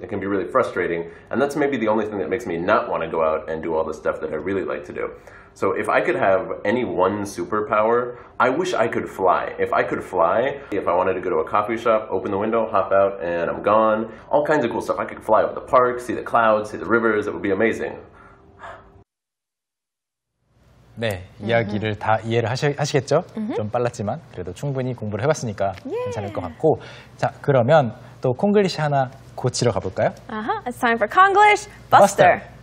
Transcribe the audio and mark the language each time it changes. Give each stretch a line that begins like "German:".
English: It can be really frustrating. And that's maybe the only thing that makes me not want to go out and do all the stuff that I really like to do. So if I could have any one superpower, I wish I could fly. If I could fly, if I wanted to go to a coffee shop, open the window, hop out, and I'm gone. All kinds of cool stuff. I could fly over the park, see the clouds, see the rivers. It would be amazing.
Korean: 네, 이야기를 다 이해를 하시겠죠? 좀 빨랐지만 그래도 충분히 공부를 해봤으니까 괜찮을 것 같고 자, 그러면 또 콩글리시 하나 고치러 가볼까요?
English: It's time for Konglish Buster.